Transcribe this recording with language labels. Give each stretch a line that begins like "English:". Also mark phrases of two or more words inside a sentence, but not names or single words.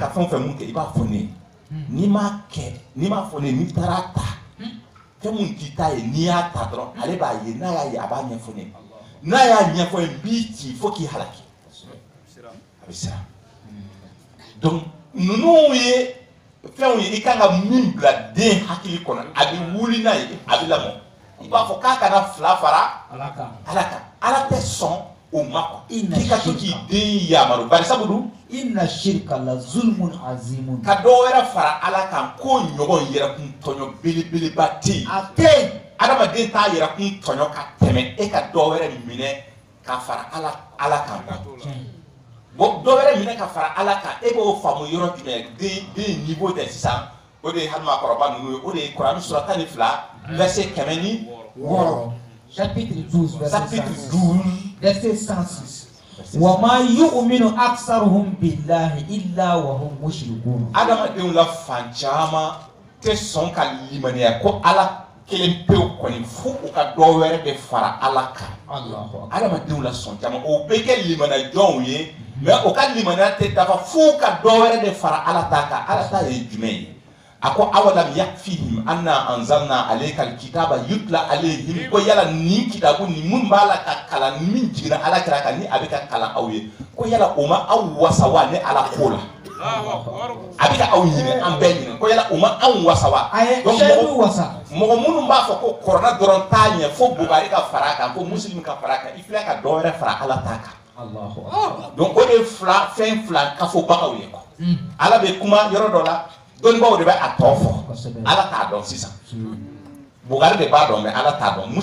Bambara: ka fɛn mun kɛ i b'a fɔ ne ye n'i m'a fɔ ne ye n'i taara ta fɛn mun t'i ta ye n'i y'a ta dɔrɔn ale b'a ye n'a y'a ye a b'a ɲɛfɔ ne ye n'a y'a ɲɛfɔ n b'i ci fo k'i halaki a bɛ siran donc ninnu ye fɛnw ye i kan ka min bila den hakili kɔnɔ a bɛ wuli n'a ye a bɛ lamɔ i b'a fɔ k'a kana fila fara ala kan ala tɛ sɔn o ma quoi i ka to k'i den yamaru bari sabu dun
Arabic: إن الشرك لظلم عظيم
Bambara: ka dɔ wɛrɛ fara ala kan ko ɲɔgɔn yɛrɛkun tɔɲɔ belebeleba tɛ yen a tɛ yen adamaden t'a yɛrɛkun tɔɲɔ ka tɛmɛ e ka dɔ wɛrɛ minɛ ka fara ala kan bon dɔ wɛrɛ minɛ ka fara ala kan e b'o faamu yɔrɔ jumɛn den niveau tɛ sisan o de ye hali maakɔrɔba ninnu ye o de ye Kurani sura 12 verset 106
French: chapitre 12 verset 106
Arabic: وما يؤمن أكثرهم بالله إلا وهم مشركون
Bambara: adamadenw la fan caman tɛ sɔn ka limaniya ko ala kelen pewu kɔni fo u ka dɔ wɛrɛ de fara ala kan adamadenw la sɔn caman o bɛ kɛ limaniyajɔnw ye mais o ka limaniya tɛ dafa fo ka dɔ wɛrɛ de fara ala ta kan ala ta ye jumɛn ye a ko
Arabic: أولم يكفهم أنا أنزلنا عليك الكتاب يتلى عليهم
Bambara: ko yala nin kitabu ni mun b'a la ka kalan min jiginna ala kira kan ni a bɛ ka kalan aw ye ko yala o ma aw wasa wa ne ala ko la a bɛ ka aw ɲini an bɛɛ ɲini ko yala o ma anw wasa wa mɔgɔ minnu b'a fɔ ko kɔrɔna dɔrɔn t'a ɲɛ fo Bugari ka fara a kan fo muslim ka fara a kan i filɛ ka dɔ wɛrɛ fara ala ta kan donc o de ye fɛn fila kafobagaw ye quoi ala bɛ kuma yɔrɔ dɔ la dɔnnibaaw de bɛ a tɔ fɔ ala t'a dɔn sisan Bugari de b'a dɔn mais Ala t'a dɔn.